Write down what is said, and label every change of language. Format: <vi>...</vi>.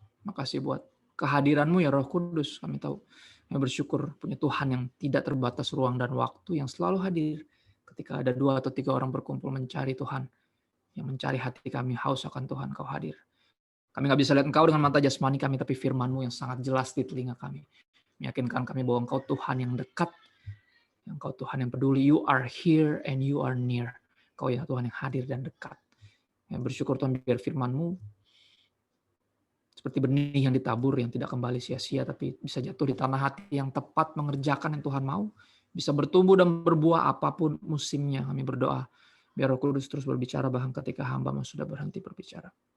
<id>Makasih buat kehadiran-Mu ya Roh Kudus. Kami tahu kami bersyukur punya Tuhan yang tidak terbatas ruang dan waktu, yang selalu hadir ketika ada 2 atau 3 orang berkumpul mencari Tuhan, yang mencari hati kami haus akan Tuhan, Kau hadir. Kami nggak bisa lihat Engkau dengan mata jasmani kami, tapi firman-Mu yang sangat jelas di telinga kami meyakinkan kami bahwa Engkau Tuhan yang dekat, Engkau Tuhan yang peduli.</id> <en>You are here and you are near.</en> <id>Kau ya Tuhan yang hadir dan dekat. Yang bersyukur Tuhan biar firman-Mu seperti benih yang ditabur, yang tidak kembali sia-sia, tapi bisa jatuh di tanah hati yang tepat, mengerjakan yang Tuhan mau, bisa bertumbuh dan berbuah apapun musimnya. Kami berdoa, biar Roh Kudus terus berbicara bahkan ketika hamba-Mu sudah berhenti berbicara.</id>